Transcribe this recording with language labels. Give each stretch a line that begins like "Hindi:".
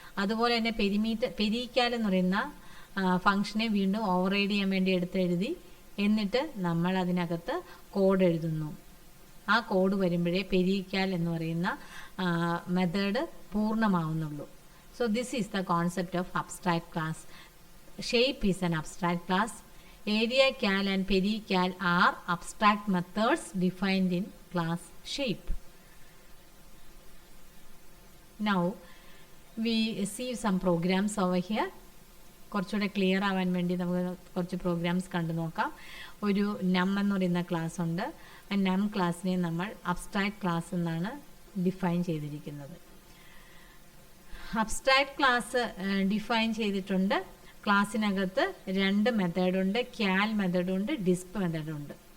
Malayalam: അതുപോലെ തന്നെ പെരിയിക്കാൽ എന്ന് പറയുന്ന ഫംഗ്ഷനെ വീണ്ടും ഓവർറൈഡ് ചെയ്യാൻ വേണ്ടി എടുത്തെഴുതി, എന്നിട്ട് നമ്മൾ അതിനകത്ത് കോഡ് എഴുതുന്നു. ആ കോഡ് വരുമ്പോഴേ പെരിയിക്കാൽ എന്ന് പറയുന്ന method പൂർണ്ണമാവുന്നുള്ളൂ.
English: So this is the concept of abstract class. Shape is an abstract class. Area cal and perical are abstract methods defined in class shape. Now we see some programs over here.
Malayalam: കുറച്ചുകൂടെ clear ആവാൻ വേണ്ടി നമുക്ക് കുറച്ച് programmes കണ്ടു നോക്കാം. ഒരു നം എന്ന് പറയുന്ന ക്ലാസ് ഉണ്ട്. ആ നം ക്ലാസ്സിനെ നമ്മൾ അബ്സ്ട്രാക്ട് ക്ലാസ് എന്നാണ് ഡിഫൈൻ ചെയ്തിരിക്കുന്നത്. അബ്സ്ട്രാക്ട് ക്ലാസ് ഡിഫൈൻ ചെയ്തിട്ടുണ്ട്. ക്ലാസ്സിനകത്ത് 2 മെത്തേഡുണ്ട്, ക്യാൽ മെത്തേഡുണ്ട്, ഡിസ്പ് മെത്തേഡുണ്ട്.